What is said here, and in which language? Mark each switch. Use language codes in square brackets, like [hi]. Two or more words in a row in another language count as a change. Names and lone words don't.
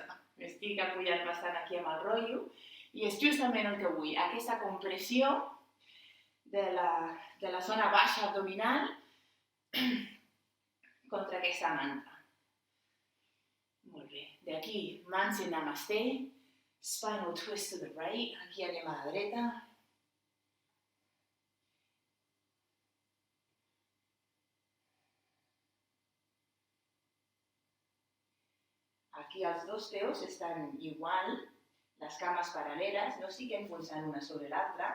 [ca] M'estic apujant bastant aquí amb el rotllo i és justament el que vull, aquesta compressió de la zona baixa abdominal contra aquesta manta. Molt bé. D'aquí, mans en Namaste, [en] spinal twist to the right, [ca] aquí anem a la dreta. Aquí els dos peus estan igual, les cames paral·leles, no estic enfonsant una sobre l'altra.